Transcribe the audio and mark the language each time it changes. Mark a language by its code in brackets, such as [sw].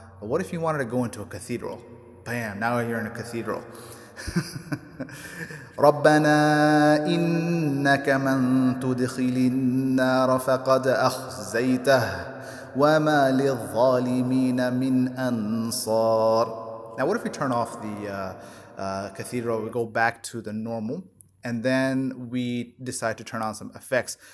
[en] But what if you wanted to go into a cathedral? Bam, now you're in a cathedral. [ar] ربنا إنك من تدخل النار فقد أخزيته وما للظالمين من أنصار. [en] Now what if we turn off the cathedral, we go back to the normal, and then we decide to turn on some effects.